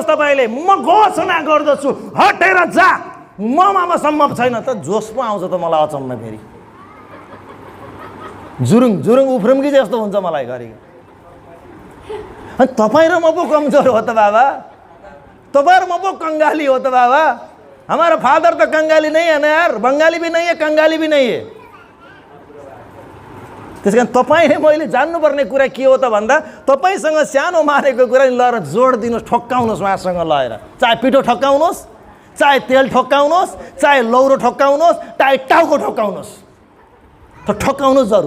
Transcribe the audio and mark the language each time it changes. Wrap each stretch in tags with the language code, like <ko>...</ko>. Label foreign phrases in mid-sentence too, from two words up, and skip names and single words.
<ne>तपाईँले म घोषणा गर्दछु हटेर जा, ममा सम्भव छैन त जोस पो आउँछ त मलाई अचम्म। फेरि जुरुङ जुरुङ उफ्रुम्की जस्तो हुन्छ मलाई घरि। अनि तपाईँ र म पो कमजोर हो त बाबा, तपाईँ र म पो कंगाली हो त बाबा।</ne> <hi>हमारा फादर तो कंगाली नहीं है ना यार, बंगाली भी नहीं है, कंगाली भी नहीं है।</hi> <ne>त्यस कारण तपाईँले मैले जान्नुपर्ने कुरा के हो त भन्दा तपाईँसँग सानो मारेको कुरा नि लएर जोड दिनुहोस्, ठोक्काउनुहोस् उहाँसँग लगाएर। चाहे पिठो ठोक्काउनुहोस्, चाहे तेल ठोक्काउनुहोस्, चाहे लौरो ठोक्काउनुहोस्, चाहे टाउको ठोक्काउनुहोस्, त ठोक्काउनुहोस् जरुर।</ne>